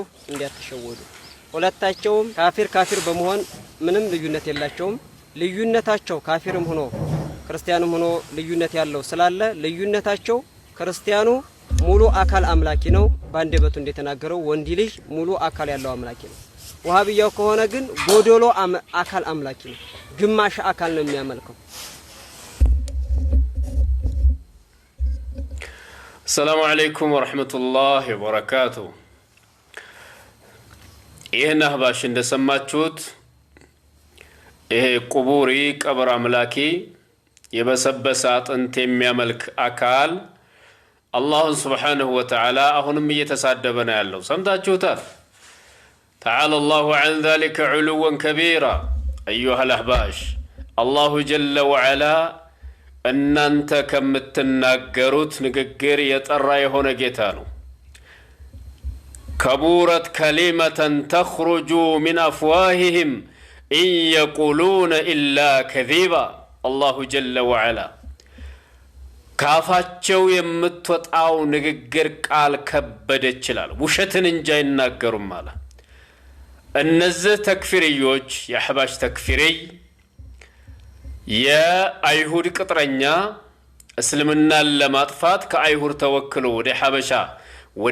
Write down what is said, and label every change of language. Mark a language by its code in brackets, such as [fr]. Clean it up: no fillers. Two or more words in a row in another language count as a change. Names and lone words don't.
[am] እንዲያተሸወዱ። ሁለታቸውም ካፊር በመሆን ምንም ልዩነት የላቸውም። ልዩነታቸው ካፊርም ሆኖ ክርስቲያንም ሆኖ ልዩነት ያለው ስላለ ልዩነታቸው ክርስቲያኑ ሙሉ አካል አምላኪ ነው፣ ባንደበቱ እንደተናገረው ወንድ ልጅ ሙሉ አካል ያለው አምላኪ ነው። ወሃቢያው ከሆነ ግን ጎዶሎ አካል አምላኪ ነው፣ ግማሽ አካል ነው የሚያመልከው። [ar] السلام عليكم ورحمة الله وبركاته. [am] ይህን አህባሽ እንደሰማችሁት ይሄ ቁቡሪ ቀብር አምላኪ የበሰበሰ አጥንት የሚያመልክ አካል አላህን [ar] سبحانه وتعالى [am] አሁንም እየተሳደበ ነው ያለው። ሰምታችሁታል። [ar] تعالى الله عن ذلك علوا كبيرا أيها الأحباش. الله جل وعلا [am] እናንተ ከምትናገሩት ንግግር የጠራ የሆነ ጌታ ነው። [ar] كبورت كلمة تخرج من أفواههم إن يقولون إلا كذيبا. الله جل وعلا [am] ካፋቸው የምትወጣው ንግግር ቃል ከበደች ይላል። ውሸትን እንጂ አይናገሩም አለ። እነዚህ ተክፊሪዮች የአህባሽ ተክፊሪ የአይሁድ ቅጥረኛ እስልምናን ለማጥፋት ከአይሁድ ተወክሎ ወደ ሐበሻ ወደ